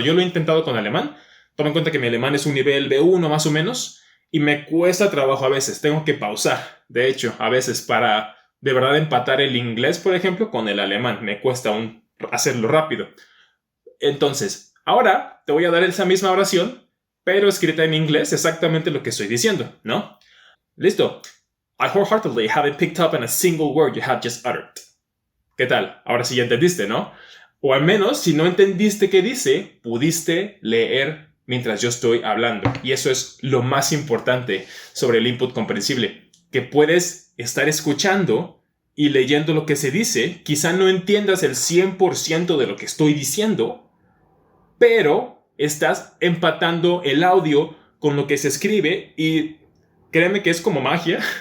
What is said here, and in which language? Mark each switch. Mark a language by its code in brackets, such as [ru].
[es] Yo lo he intentado con alemán, toma en cuenta que mi alemán es un nivel B1 más o menos, y me cuesta trabajo a veces, tengo que pausar, de hecho, a veces para de verdad empatar el inglés, por ejemplo, con el alemán, me cuesta hacerlo rápido. Entonces, ahora te voy a dar esa misma oración, pero escrita en inglés, exactamente lo que estoy diciendo, ¿no? Listo. [en] I wholeheartedly haven't picked up on a single word you have just uttered. [es] ¿Qué tal? Ahora sí ya entendiste, ¿no? O al menos, si no entendiste qué dice, pudiste leer mientras yo estoy hablando. Y eso es lo más importante sobre el input comprensible, que puedes estar escuchando y leyendo lo que se dice. Quizá no entiendas el 100% de lo que estoy diciendo, pero estás empatando el audio con lo que se escribe y créeme que es como magia.